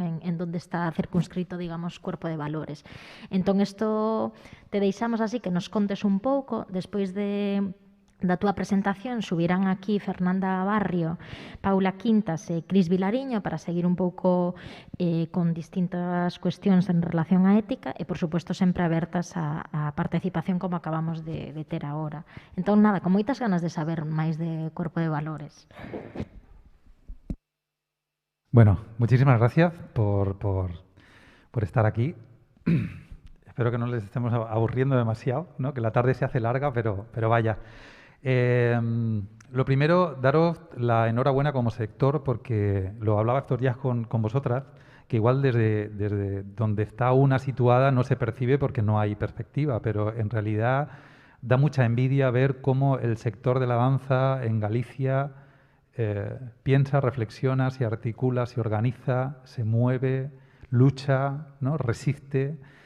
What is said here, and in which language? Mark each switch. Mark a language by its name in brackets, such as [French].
[Spanish] En donde está circunscrito, digamos, Cuerpo de Valores. [Galician] Entón, isto te deixamos así que nos contes un pouco, despois da túa presentación subirán aquí Fernanda Barrio, Paula Quintas e Cris Vilariño para seguir un pouco con distintas cuestións en relación á ética e, por suposto, sempre abertas á participación como acabamos de ter agora. Entón, nada, con moitas ganas de saber máis de Cuerpo de Valores. [Spanish] Bueno, muchísimas gracias por estar aquí. Espero que no les estemos aburriendo demasiado, ¿no? Que la tarde se hace larga, pero vaya. Lo primero, daros la enhorabuena como sector, porque lo hablaba estos días con vosotras, que igual desde donde está una situada no se percibe porque no hay perspectiva, pero en realidad da mucha envidia ver cómo el sector de la danza en Galicia piensa, reflexiona, se articula, se organiza, se mueve, lucha, ¿no? Resiste.